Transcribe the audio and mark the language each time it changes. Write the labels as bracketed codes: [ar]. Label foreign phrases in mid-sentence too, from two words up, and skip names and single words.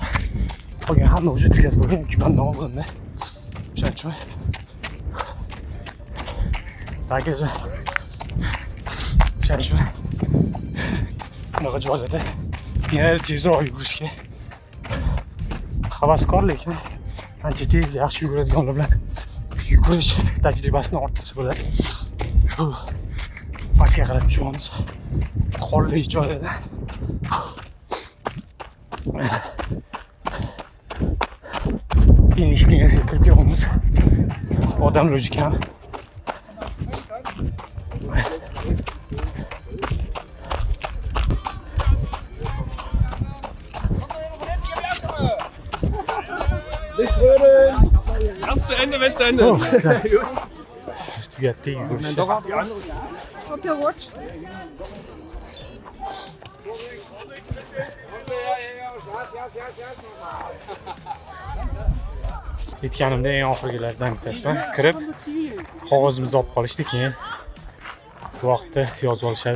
[uz] Qolgan hamma o'zi tugatib bo'lgan, yoki mendan oldinda. O'shaning uchun bagaj o'shaning uchun bunaqa joylarda yanada tezroq yugurishga havaskor, lekin ancha tez yaxshi yuguradiganlar bilan yugurish tajribasini orttirsa bo'ladi. Pastga qarab tushamiz. Qorli joylarda. Finish liniyasiga kirib kelamiz. Odamlar juda kam. [de] Erst zu Ende, wenn es zu Ende ist. [uz] Tugatdik yugurishni. [nl] Op je watch. [uz] Yetganimda eng oxirgilardan bittasman. Kirib qog'ozimizni olib qolishdi, keyin vaqtni yozib olishadi.